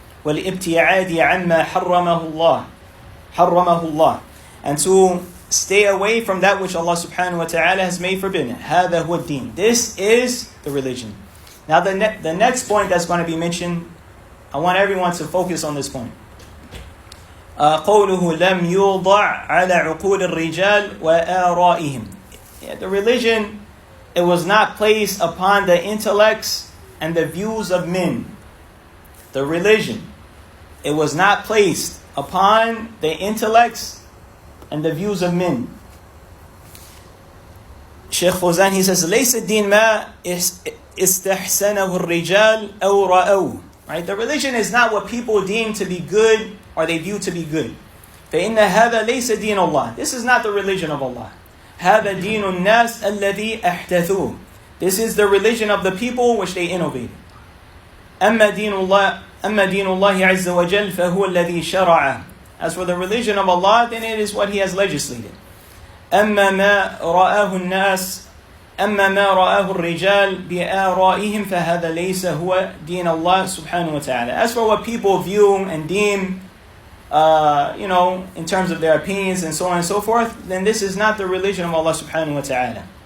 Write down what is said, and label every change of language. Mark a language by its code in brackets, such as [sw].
[ar] وَالْإِبْتِعَادِ عَمَّا حَرَّمَهُ اللَّهُ, [en] and to stay away from that which Allah subhanahu wa ta'ala has made forbidden. [ar] هَذَا هُوَ الدِّينِ, [en] this is the religion. Now the next point that's going to be mentioned, I want everyone to focus on this point. [ar] قوله لم يوضع على عقول الرجال وآرائهم. [en] The religion, it was not placed upon the intellects and the views of men. The religion, it was not placed upon the intellects and the views of men. Shaykh Fawzan, he says, [ar] ليس الدين ما استحسنه الرجال أو رأوه. [en] Right? The religion is not what people deem to be good or they view to be good. [ar] فإن هذا ليس دين الله. [en] This is not the religion of Allah. [ar] هذا دين الناس الذي أحدثوه. [en] This is the religion of the people which they innovated. [ar] أما دين الله عز وجل فهو الذي شرعه. [en] As for the religion of Allah, then it is what He has legislated. [ar] أما ما رآه الناس أما ما رآه الرجال بآرائهم فهذا ليس هو دين الله سبحانه وتعالى. [en] As for what people view and deem, in terms of their opinions and so on and so forth, then this is not the religion of Allah subhanahu wa ta'ala.